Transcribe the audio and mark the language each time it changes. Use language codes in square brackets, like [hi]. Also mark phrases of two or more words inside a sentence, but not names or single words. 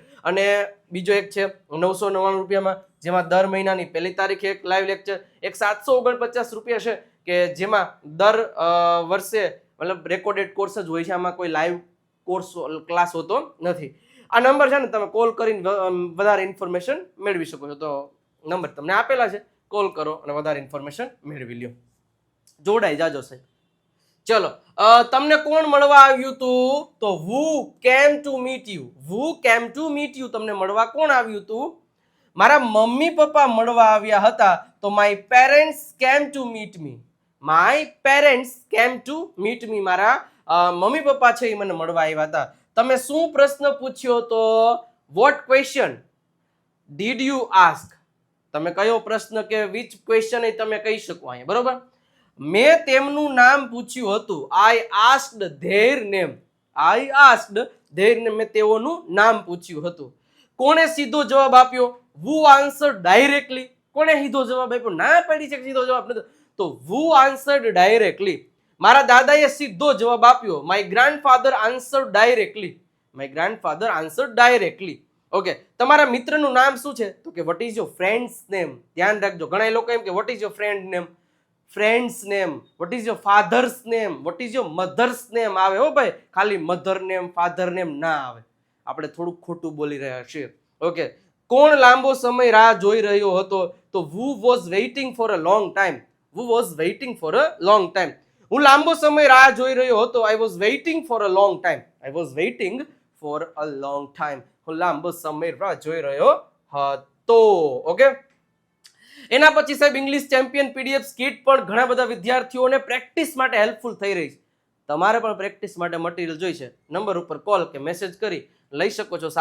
[gu] અને બીજો એક છે 999 રૂપિયામાં, જેમાં દર મહિનાની 1 તારીખે એક [en] live lecture, [gu] એક 749 રૂપિયા છે કે જેમાં દર વર્ષે મતલબ [en] recorded course [gu] જ હોય છે, આમાં કોઈ [en] live course class [gu] હોતો નથી. આ નંબર છે ને તમે કોલ કરીને વધારે ઇન્ફોર્મેશન મેળવી શકો છો. તો નંબર તમને આપેલા છે, કોલ કરો અને વધારે ઇન્ફોર્મેશન મેળવી લ્યો. જોડાઈ જાજો સાહેબ. ચલો, તમને કોણ મળવા આવ્યું હતું? [en] તો who came to meet you? who came to meet you? [gu] તમને મળવા કોણ આવ્યું હતું? મારા મમ્મી પપ્પા મળવા આવ્યા હતા. [en] તો my parents came to meet me. my parents came to meet me. [gu] મારા મમ્મી પપ્પા છે એ મને મળવા આવ્યા હતા. તમે શું પ્રશ્ન પૂછ્યો તો? [en] what question did you ask? [gu] તમે કયો પ્રશ્ન કે [en] which question [gu] એ તમે કહી શકો અહીંયા, બરોબર. મેં તેમનું નામ પૂછ્યું હતું. [en] I asked their name. I asked their name. [gu] મેં તેઓનું નામ પૂછ્યું હતું. કોણે સીધો જવાબ આપ્યો? [en] who answered directly. [gu] કોણે સીધો જવાબ આપ્યો? ના પાડી છે સીધો જવાબ નથી, તો [en] who answered directly. [gu] મારા દાદાએ સીધો જવાબ આપ્યો. [en] my grandfather answered directly. my grandfather answered directly. [gu] ઓકે, તમારા મિત્રનું નામ શું છે? તો કે [en] what is your friend's name. [gu] ધ્યાન રાખજો, ઘણા લોકો એમ કે [en] what is your friend name, friend's name. what is your father's name, what is your mother's name [gu] આવે હો ભાઈ, ખાલી [en] mother name father name [gu] ના આવે, આપણે થોડુંક ખોટું બોલી રહ્યા છીએ. ઓકે, કોણ લાંબો સમય રાહ જોઈ રહ્યો હતો? [en] તો who was waiting for a long time. who was waiting for a long time. [gu] હું લાંબો સમય રાહ જોઈ રહ્યો હતો. [en] I was waiting for a long time. I was waiting for a long time. [gu] હું લાંબો સમય રાહ જોઈ રહ્યો હતો. ઓકે, એના પછી સાહેબ ઇંગ્લિશ ચેમ્પિયન પીડીએફ કીટ પણ ઘણા બધા વિદ્યાર્થીઓને પ્રેક્ટિસ માટે હેલ્પફુલ થઈ રહી છે. તમારે પણ પ્રેક્ટિસ માટે મટીરિયલ જોઈશે, નંબર ઉપર કોલ કે મેસેજ કરી લઈ શકો છો.